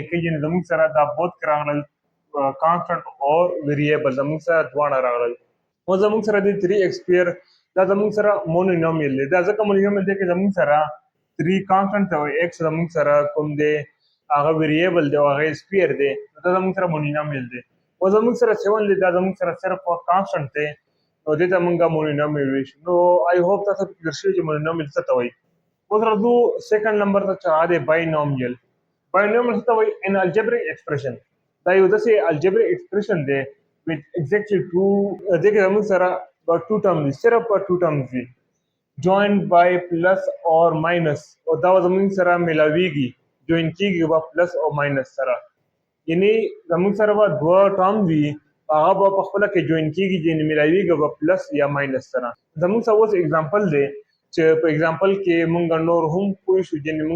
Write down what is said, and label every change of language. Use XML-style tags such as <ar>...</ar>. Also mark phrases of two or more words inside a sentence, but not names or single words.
<ps>کوي یعنی زموږ سره دا بوت کې راغلل کانسټنټ او ویریبل زموږ سره دواړه راغلل او زموږ سره دی 3x سکویر دا زموږ سره مونونومیل دی دا ځکه مونونومیل دی چې زموږ سره 3 کانسټنټ او x زموږ سره کوم دی هغه ویریبل دی او هغه سکویر دی دا زموږ سره مونونومیل دی او زموږ سره 7 دی دا زموږ سره صرف کانسټنټ دی نو دې ته موږ مونونومیل وایو نو</ps> <en>I hope</en> <ps>تاسو کلیر شوي چې مونونومیل څه ته وایي اوس راځو</ps> <en>second number</en> <ps>ته چې هغه دی باینومیل څه ته وایي</ps> <en>an algebraic expression</en> <ps>دا یو داسې</ps> <en>algebraic expression</en> <ps>دی</ps> <en>with exactly two</en> <ps>دې کې زموږ سره</ps> <en>two terms</en> <ps>دي صرف</ps> <en>two terms</en> <ps>دي</ps> <en>joined by plus or minus</en> <ps>او دا زموږ سره ملاویږي جوین کیږي با پلس او ماینس سره یعنی زموږ سره به دوه ټرم وي هغه به په خپله کې جوین کیږي یعنې ملاویږي به پلس یا ماینس سره زموږ سره اوس اگزامپل دی چې په اگزامپل کې موږ نور هم پوه شو یعنې موږ</ps>